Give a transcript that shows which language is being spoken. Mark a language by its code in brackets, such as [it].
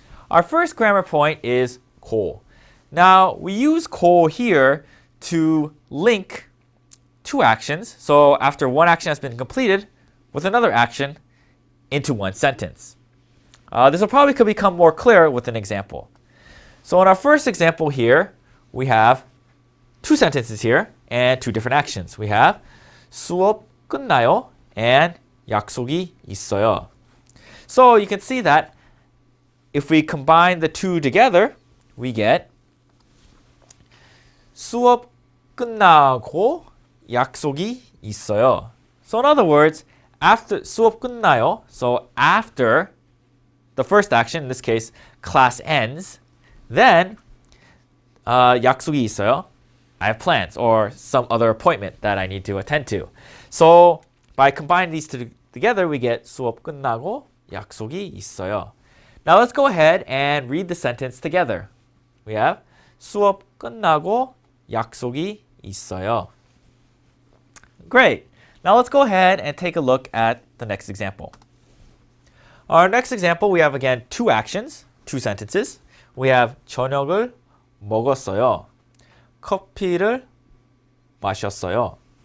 [en] Our first grammar point is 고. Now, we use 고 here to link two actions. So after one action has been completed with another action into one sentence. This will probably could become more clear with an example. So in our first example here, we have two sentences here and two different actions. We have [ko] 수업 끝나요 [en] and [ko] 약속이 있어요. [en] So you can see that if we combine the two together, we get [ko] 수업 끝나고 약속이 있어요. [en] So in other words, after [ko] 수업 끝나요, [en] so after the first action, in this case, class ends, then [ko] 약속이 있어요. [en] I have plans or some other appointment that I need to attend to. So by combining these two together, we get [ko] 수업 끝나고 약속이 있어요. [en] Now let's go ahead and read the sentence together. We have [ko] 수업 끝나고 약속이 있어요. [en] Great. Now let's go ahead and take a look at the next example. Our next example, we have again two actions, two sentences. We have [ko] 저녁을 먹었어요. 커피를 마셨어요.